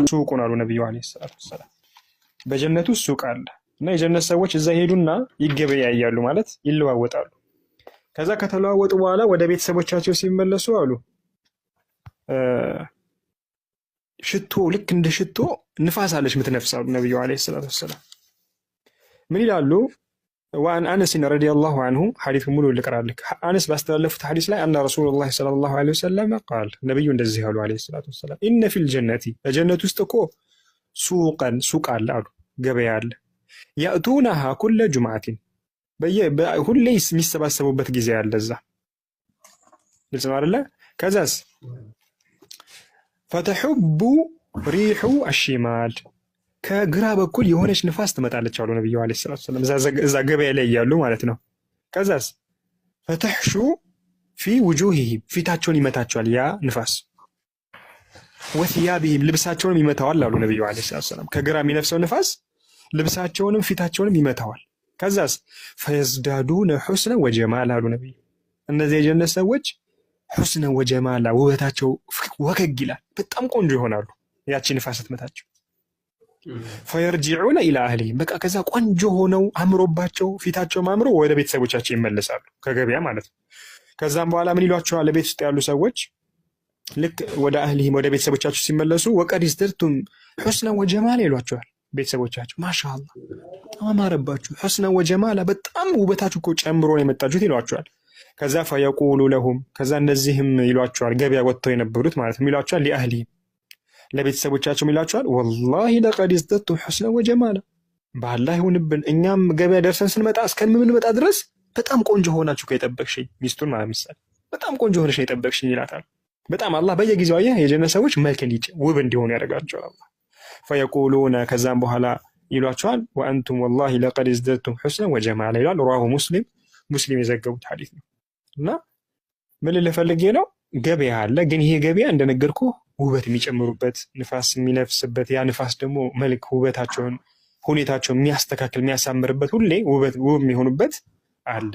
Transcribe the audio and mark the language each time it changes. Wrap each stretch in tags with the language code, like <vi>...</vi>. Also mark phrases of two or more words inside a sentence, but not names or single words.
<am>ሱቁን አሉ ነብዩ</am> <ar>عليه الصلاة والسلام</ar> <am>በጀነቱ ሱቅ አለ እና የጀነት ሰዎች እዛ ሄዱና ይገበያያሉ ማለት ይለዋወጣሉ። ከዛ ከተለዋወጡ በኋላ ወደ ቤተሰቦቻቸው ሲመለሱ አሉ ሽቶ ልክ እንደ ሽቶ ንፋስ አለች የምትነፍሳሉ ነብዩ</am> <ar>عليه الصلاة والسلام</ar> <am>ምን ይላሉ?</am> <ar>وعن أنس رضي الله عنه حديث ملو اللي قرأ لك أنس باستلفت حديث لا أن رسول الله صلى الله عليه وسلم قال</ar> <am>نبي እንደዚህ አሉ</am> <ar>عليه الصلاة والسلام إن في الجنة الجنة</ar> <am>ውስጥ እኮ ሱቅ አለ አሉ ገበያ አለ</am> <ar>يأتونها كل جمعة</ar> <am>ሁሌ የሚሰባሰቡበት ጊዜ አለ እዛ ግልጽ ነው አይደለ ከዛስ</am> <ar>فتحب ريح الشمال</ar> <am>ከግራ በኩል የሆነች ንፋስ ትመጣለች አሉ ነብዩ</am> <ar>عليه الصلاة</ar> <am>ሰላም እዛ ገበያ ላይ ያሉ ማለት ነው ከዛስ</am> <ar>فتحሹ في وجوههم</ar> <am>ፊታቸውን ይመታቸዋል ያ ንፋስ وثيابهم ልብሳቸውንም ይመታዋል አሉ ነብዩ</am> <ar>عليه الصلاة السلام</ar> <am>ከግራ የሚነፍሰው ንፋስ ልብሳቸውንም ፊታቸውንም ይመታዋል ከዛስ</am> <ar>فيزدادون حسنا وجمالا</ar> <am>አሉ ነብዩ እነዚህ የጀነት ሰዎች</am> <ar>حسنا وجمالا</ar> <am>ውበታቸው ወከግ ይላል በጣም ቆንጆ ይሆናሉ ያቺ ንፋስ ትመታቸው</am> <ar>فيرجعون الى اهلهم</ar> <am>በቃ ከዛ ቆንጆ ሆነው አምሮባቸው ፊታቸው ማምሮ ወደ ቤተሰቦቻቸው ይመለሳሉ ከገበያ ማለት ነው ከዛም በኋላ ምን ይሏቸዋል ለቤት ውስጥ ያሉ ሰዎች ልክ ወደ اهلهم ወደ ቤተሰቦቻቸው ሲመለሱ</am> <ar>وقد ازددتم حسنا</ar> <am>وجمالا ይሏቸዋል ቤተሰቦቻቸው ማሻአላህ አማረባችሁ</am> <ar>حسنا وجمالا</ar> <am>በጣም ውበታችሁ እኮ ጨምሮ ነው የመጣችሁት ይሏቸዋል ከዛ</am> <ar>فيقول لهم</ar> <am>ከዛ እነዚህም ይሏቸዋል ገበያ ወጥተው የነበሩት ማለት ነው ይሏቸዋል لأهلهم ለቤተሰቦቻቸው ይላቸዋል</am> <ar>والله لقد ازددت حسنا وجمالا</ar> <am>ባላህ ይሁንብን እኛም ገበያ ደርሰን ስንመጣ እስከምንመጣ ድረስ በጣም ቆንጆ ሆናችሁ ከጠበቅሽኝ ሚስቱን ማለት ምሳሌ በጣም ቆንጆ ሆነሽ ነው የጠበቅሽኝ ይላታል በጣም አላህ በየጊዜው የጀነት ሰዎች መልከን ውብ እንዲሆኑ ያደርጋቸዋል አላህ فيقولون ከዛም በኋላ ይሏቸዋል</am> <ar>وانتم والله لقد ازددتم حسنا وجمالا</ar> <am>ይላል رواه ሙስሊም የዘገቡት ሐዲስ ነው እና ምን ልፈልጌ ነው ገበያ አለ ግን ይሄ ገበያ እንደነገርኩ ውበት የሚጨምሩበት ንፋስ የሚነፍስበት ያ ንፋስ ደግሞ መልክ ውበታቸውን ሁኔታቸውን የሚያስተካክል የሚያሳምርበት ሁሌ ውብ የሚሆኑበት አለን</am>